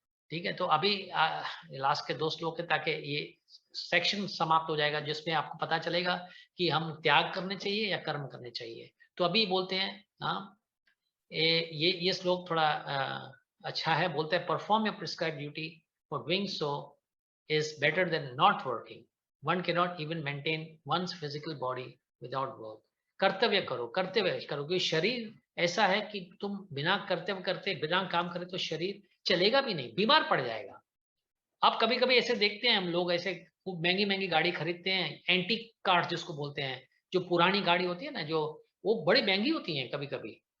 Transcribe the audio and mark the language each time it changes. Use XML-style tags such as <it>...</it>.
<hi>ठीक है? तो अभी लास्ट के 2 श्लोक है ताकि ये सेक्शन समाप्त हो जाएगा, जिसमें आपको पता चलेगा कि हम त्याग करने चाहिए या कर्म करने चाहिए। तो अभी बोलते हैं</hi> <en>ये श्लोक थोड़ा अच्छा है, बोलते हैं perform your prescribed duty, for doing so is better than not working. One cannot even maintain one's physical body without work.</en> <hi>कर्तव्य करो क्योंकि शरीर ऐसा है कि तुम बिना कर्तव्य करते, बिना काम करे तो शरीर चलेगा भी नहीं, बीमार पड़ जाएगा। आप कभी-कभी ऐसे देखते हैं हम लोग ऐसे खूब महंगी गाड़ी खरीदते हैं, एंटीक कार जिसको बोलते हैं, जो पुरानी गाड़ी होती है ना, जो वो बड़ी महंगी होती हैं कभी-कभी।</hi>